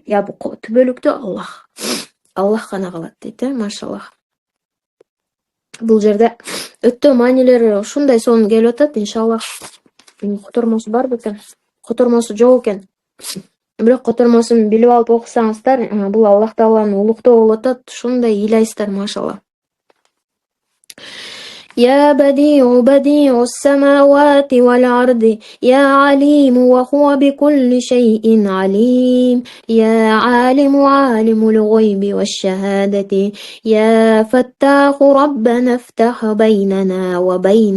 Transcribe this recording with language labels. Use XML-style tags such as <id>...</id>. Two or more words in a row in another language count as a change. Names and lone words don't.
<ky>Ябылкоо түбөлүктө Аллах гана калат дейт, машаллах. Бул жерде өтө маанилүү ушундай сонун келип атат. Иншаллах котормосу бар бекен? Котормосу жок экен. Бирок котормосун билип алып окусаңыздар, бул Аллах Тааланын улуктоо болуп атат. Ушундай ыйлайсыздар, машалла.</ky> <ar>يا بديع السماوات والأرض يا عليم وهو بكل شيء عليم يا عالم الغيب والشهادة يا فتاح ربنا افتح بيننا وبين</ar>